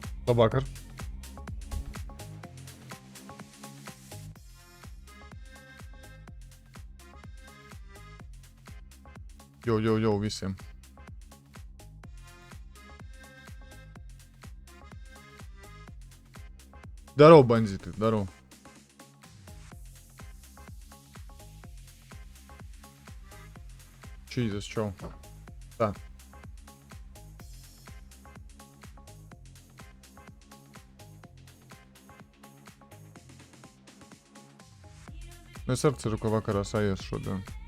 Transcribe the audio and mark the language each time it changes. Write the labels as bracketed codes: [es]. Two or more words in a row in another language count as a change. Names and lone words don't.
[lv] Labvakar. Jau visiem. [ru] Здорово, бандиты, здорово. [lv] Jesus, čau. Tā. Es arī ceru, ka vakarā sajies šodien.